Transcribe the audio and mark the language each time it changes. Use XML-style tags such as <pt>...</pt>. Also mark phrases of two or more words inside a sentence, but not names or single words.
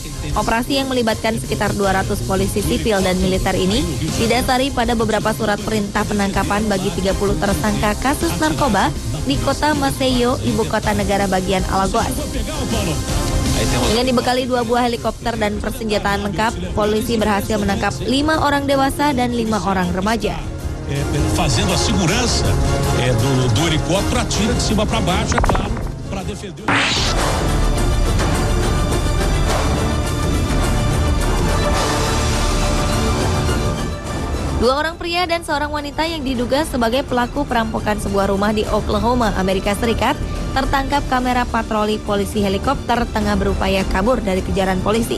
<id>Operasi yang melibatkan sekitar 200 polisi sipil dan militer ini didasari pada beberapa surat perintah penangkapan bagi 30 tersangka kasus narkoba di kota Maceió, ibu kota negara bagian Alagoas. Dengan dibekali 2 buah helikopter dan persenjataan lengkap, polisi berhasil menangkap 5 orang dewasa dan 5 orang remaja.</id> <pt>Fazendo a segurança do helicóptero, atira de cima para baixo, é claro, para defender.</pt> <id>Dua orang pria dan seorang wanita yang diduga sebagai pelaku perampokan sebuah rumah di Oklahoma, Amerika Serikat, tertangkap kamera patroli polisi helikopter tengah berupaya kabur dari kejaran polisi.</id>